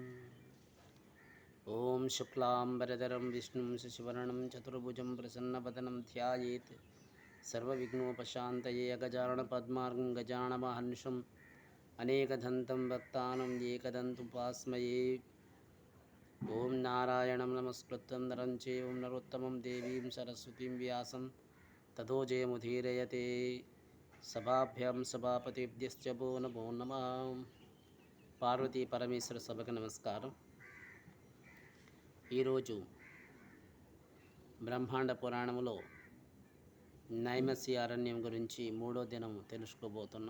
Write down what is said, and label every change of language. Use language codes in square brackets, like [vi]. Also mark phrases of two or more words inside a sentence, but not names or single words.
[sa] ॐ शुक्लाम्बरधरं विष्णुं शशिवर्णं चतुर्भुजं प्रसन्नवदनं ध्यायेत् सर्वविघ्नोपशान्तये। अगजाननपद्मार्गं गजाननमहर्निशम् अनेकदन्तं भक्तानां एकदन्तमुपास्महे। ॐ नारायणं नमस्कृतं नरं चैव नरोत्तमं देवीं सरस्वतीं व्यासं ततो जयमुदीरयते। सभाभ्यां सभापतिभ्यश्च भो नमो नमः. [te] పార్వతీ పరమేశ్వర సభకు నమస్కారం. ఈరోజు బ్రహ్మాండ పురాణంలో నైమిషారణ్యం అరణ్యం గురించి 3వ దినం తెలుసుకోబోతున్నాం.